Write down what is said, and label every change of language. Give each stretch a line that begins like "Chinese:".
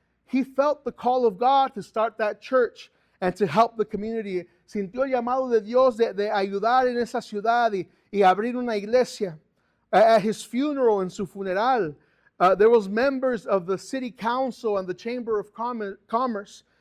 English: he felt the call of God to start that church and to help the community.
Spanish: Sintió el llamado de Dios de ayudar en esa ciudad y abrir una iglesia.
English: At his funeral,
Spanish: en su funeral,
English: there was members of the city council and the chamber of commerce.